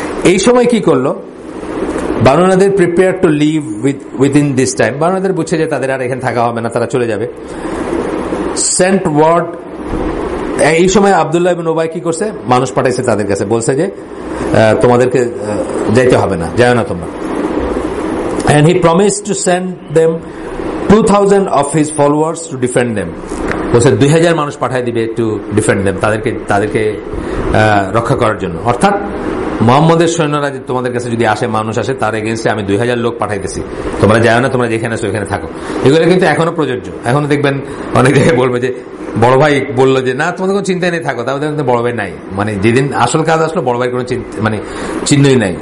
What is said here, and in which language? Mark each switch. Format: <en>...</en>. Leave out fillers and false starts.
<bn>এই সময় কি করলো,</bn> <en>Banu Nadir prepare to leave within this time.</en> <bn>Banu Nadir বুঝছে যে তাদের আর এখানে থাকা হবে না, তারা চলে যাবে। সেন্ট ওয়ার্ড, এই সময় আব্দুল্লাহ ইবনে উবাই কি করছে, মানুষ পাঠাইছে তাদের কাছে, বলছে যে তোমাদেরকে যাইতে হবে না, যায় না তোমরা।</bn> <en>and he promised to send them 2000 of his followers to defend them.</en> <bn>বলছে 2000 মানুষ পাঠিয়ে দিবে</bn> <en>to defend them,</en> <bn>তাদেরকে রক্ষা করার জন্য। অর্থাৎ মুহাম্মদের সৈন্যরা তোমাদের কাছে যদি আসে, মানুষ আসে, তার এগেইনস্টে আমি 2000 লোক পাঠাইতেছি, তোমরা যাও না, তোমরা যেখানে আছো এখানে থাকো। এগুলো কিন্তু এখনো প্রযোজ্য। এখনো দেখবেন অনেক জায়গায় বলবে যে বড় ভাই বললো যে না তোমাদের কোনো চিন্তাই নেই, থাকো, তাদের কিন্তু বড় ভাই নাই, মানে যেদিন আসল কাজ আসলো বড় ভাইয়ের কোনো মানে চিহ্নই নাই।</bn>